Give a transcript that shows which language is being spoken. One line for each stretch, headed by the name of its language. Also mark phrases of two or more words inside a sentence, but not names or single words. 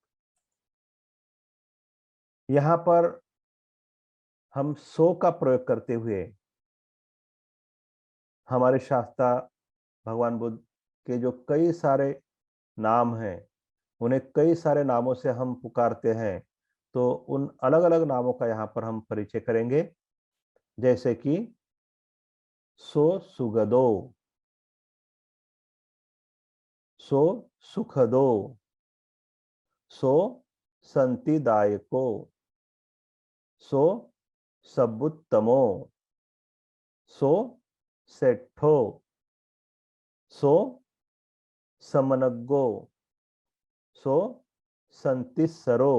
Hindi: यहाँ पर हम सो का प्रयोग करते हुए हमारे शास्त्रा भगवान बुद्ध के जो कई सारे नाम हैं उन्हें कई सारे नामों से हम पुकारते हैं, तो उन अलग अलग नामों का यहाँ पर हम परिचय करेंगे। जैसे कि
Pali: सो सुगदो, सो सुखदो, सो संतिदायको, सो सबुत्तमो, सो सेठो, सो समनग्गो, सो संतिस्सरो,